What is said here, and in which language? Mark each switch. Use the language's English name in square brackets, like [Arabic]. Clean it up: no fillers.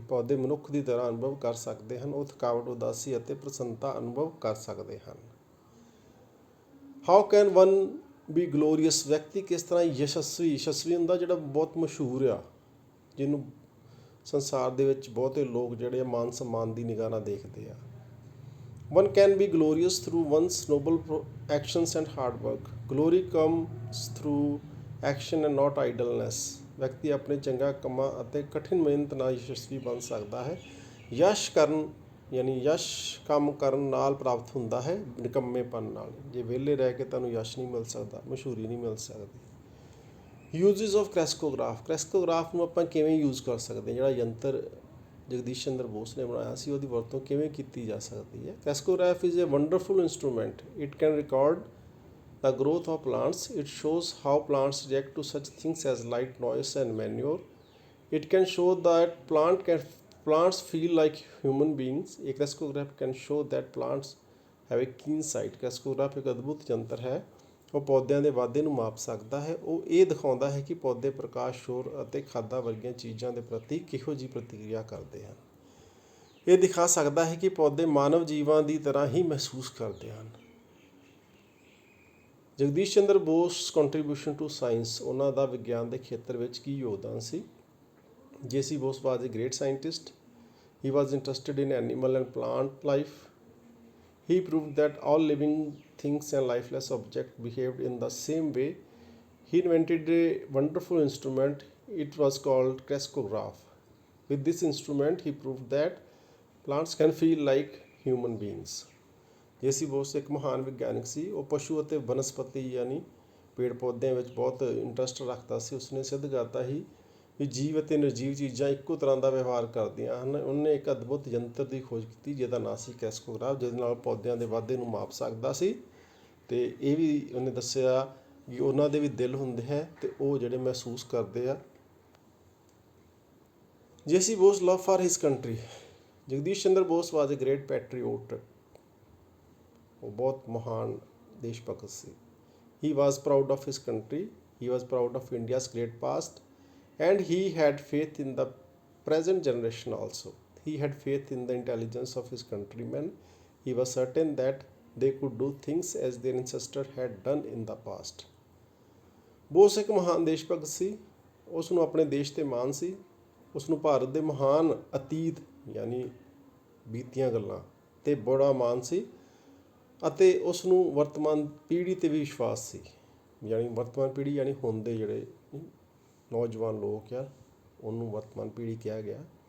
[Punjabi] ਪੌਦੇ ਮਨੁੱਖ ਦੀ ਤਰ੍ਹਾਂ ਅਨੁਭਵ ਕਰ ਸਕਦੇ ਹਨ। ਉਹ ਥਕਾਵਟ, ਉਦਾਸੀ ਅਤੇ ਪ੍ਰਸੰਨਤਾ ਅਨੁਭਵ ਕਰ ਸਕਦੇ ਹਨ। [English] How can one be glorious? [Punjabi] ਵਿਅਕਤੀ ਕਿਸ ਤਰ੍ਹਾਂ ਯਸ਼ਸਵੀ ਹੁੰਦਾ? ਜਿਹੜਾ ਬਹੁਤ ਮਸ਼ਹੂਰ ਆ, ਜਿਹਨੂੰ ਸੰਸਾਰ ਦੇ ਵਿੱਚ ਬਹੁਤੇ ਲੋਕ ਜਿਹੜੇ ਮਾਨ ਸਨਮਾਨ ਦੀ ਨਿਗਾਹ ਨਾਲ ਦੇਖਦੇ ਆ। [English] One can be glorious through one's noble actions and hard work. Glory comes through action and not idleness. [Punjabi] ਵਿਅਕਤੀ ਆਪਣੇ ਚੰਗਾ ਕੰਮਾਂ ਅਤੇ ਕਠਿਨ ਮਿਹਨਤ ਨਾਲ ਯਸ਼ਸਵੀ ਬਣ ਸਕਦਾ ਹੈ। ਯਸ਼ ਕਰਨ ਯਾਨੀ ਯਸ਼ ਕੰਮ ਕਰਨ ਨਾਲ ਪ੍ਰਾਪਤ ਹੁੰਦਾ ਹੈ, ਨਿਕੰਮੇਪਨ ਨਾਲ। ਜੇ ਵਿਹਲੇ ਰਹਿ ਕੇ ਤੁਹਾਨੂੰ ਯਸ਼ ਨਹੀਂ ਮਿਲ ਸਕਦਾ, ਮਸ਼ਹੂਰੀ ਨਹੀਂ ਮਿਲ ਸਕਦੀ। [English] uses of [Punjabi] ਕ੍ਰੈਸਕੋਗ੍ਰਾਫ ਨੂੰ ਆਪਾਂ ਕਿਵੇਂ ਯੂਜ਼ ਕਰ ਸਕਦੇ ਹਾਂ? ਜਿਹੜਾ ਯੰਤਰ ਜਗਦੀਸ਼ ਚੰਦਰ ਬੋਸ ਨੇ ਬਣਾਇਆ ਸੀ ਉਹਦੀ ਵਰਤੋਂ ਕਿਵੇਂ ਕੀਤੀ ਜਾ ਸਕਦੀ ਹੈ? [English] Crescograph is a wonderful instrument. It can record the growth of plants. It shows how plants react to such things as light, noise, and manure. It can show that plants feel like human beings. A crescograph can show that plants have a keen sight. [Punjabi] Crescograph ਇੱਕ ਅਦਭੁਤ ਯੰਤਰ ਹੈ। ਉਹ ਪੌਦਿਆਂ ਦੇ ਵਾਧੇ ਨੂੰ ਮਾਪ ਸਕਦਾ ਹੈ। ਉਹ ਇਹ ਦਿਖਾਉਂਦਾ ਹੈ ਕਿ ਪੌਦੇ ਪ੍ਰਕਾਸ਼, ਸ਼ੋਰ ਅਤੇ ਖਾਦਾਂ ਵਰਗੀਆਂ ਚੀਜ਼ਾਂ ਦੇ ਪ੍ਰਤੀ ਕਿਹੋ ਜਿਹੀ ਪ੍ਰਤੀਕਿਰਿਆ ਕਰਦੇ ਹਨ। ਇਹ ਦਿਖਾ ਸਕਦਾ ਹੈ ਕਿ ਪੌਦੇ ਮਾਨਵ ਜੀਵਾਂ ਦੀ ਤਰ੍ਹਾਂ ਹੀ ਮਹਿਸੂਸ ਕਰਦੇ ਹਨ। Jagdish Chandra Bose [English] contribution to science, [Punjabi] ਉਹਨਾਂ ਦਾ ਵਿਗਿਆਨ ਦੇ ਖੇਤਰ ਵਿੱਚ ਕੀ ਯੋਗਦਾਨ ਸੀ? [English] J.C. Bose was a great scientist. He was interested in animal and plant life. He proved that all living things and lifeless objects behaved in the same way. He invented a wonderful instrument. It was called crescograph. With this instrument, he proved that plants can feel like human beings. [Punjabi] J.C. Bose ਇੱਕ ਮਹਾਨ ਵਿਗਿਆਨਕ ਸੀ। ਉਹ ਪਸ਼ੂ ਅਤੇ ਬਨਸਪਤੀ ਯਾਨੀ ਪੇੜ ਪੌਦਿਆਂ ਵਿੱਚ ਬਹੁਤ ਇੰਟਰਸਟ ਰੱਖਦਾ ਸੀ। ਉਸਨੇ ਸਿੱਧ ਕਰਤਾ ਸੀ ਵੀ ਜੀਵ ਅਤੇ ਨਿਰਜੀਵ ਚੀਜ਼ਾਂ ਇੱਕੋ ਤਰ੍ਹਾਂ ਦਾ ਵਿਵਹਾਰ ਕਰਦੀਆਂ ਹਨ। ਉਹਨੇ ਇੱਕ ਅਦਭੁਤ ਯੰਤਰ ਦੀ ਖੋਜ ਕੀਤੀ ਜਿਹਦਾ ਨਾਂ ਸੀ ਕ੍ਰੈਸਕੋਗ੍ਰਾਫ, ਜਿਹਦੇ ਨਾਲ ਪੌਦਿਆਂ ਦੇ ਵਾਧੇ ਨੂੰ ਮਾਪ ਸਕਦਾ ਸੀ। ਅਤੇ ਇਹ ਵੀ ਉਹਨੇ ਦੱਸਿਆ ਕਿ ਉਹਨਾਂ ਦੇ ਵੀ ਦਿਲ ਹੁੰਦੇ ਹੈ ਅਤੇ ਉਹ ਜਿਹੜੇ ਮਹਿਸੂਸ ਕਰਦੇ ਆ। [English] J.C. Bose love for his country. Jagdish Chandra Bose was a great patriot. [Punjabi] ਉਹ ਬਹੁਤ ਮਹਾਨ ਦੇਸ਼ ਭਗਤ ਸੀ। [English] He was proud of his country. He was proud of India's great past. And he had faith in the present generation also. He had faith in the intelligence of his countrymen. He was certain that they could do things as their ancestors had done in the past. [Punjabi] Bose ਇੱਕ ਮਹਾਨ ਦੇਸ਼ ਭਗਤ ਸੀ। ਉਸ ਨੂੰ ਆਪਣੇ ਦੇਸ਼ 'ਤੇ ਮਾਣ ਸੀ। ਉਸ ਨੂੰ ਭਾਰਤ ਦੇ ਮਹਾਨ ਅਤੀਤ ਯਾਨੀ ਬੀਤੀਆਂ ਗੱਲਾਂ 'ਤੇ ਬੜਾ ਮਾਣ ਸੀ ਅਤੇ ਉਸ ਨੂੰ ਵਰਤਮਾਨ ਪੀੜ੍ਹੀ 'ਤੇ ਵੀ ਵਿਸ਼ਵਾਸ ਸੀ। ਯਾਨੀ ਵਰਤਮਾਨ ਪੀੜ੍ਹੀ ਯਾਨੀ ਹੁਣ ਦੇ ਜਿਹੜੇ ਨੌਜਵਾਨ ਲੋਕ ਆ ਉਹਨੂੰ ਵਰਤਮਾਨ ਪੀੜ੍ਹੀ ਕਿਹਾ ਗਿਆ।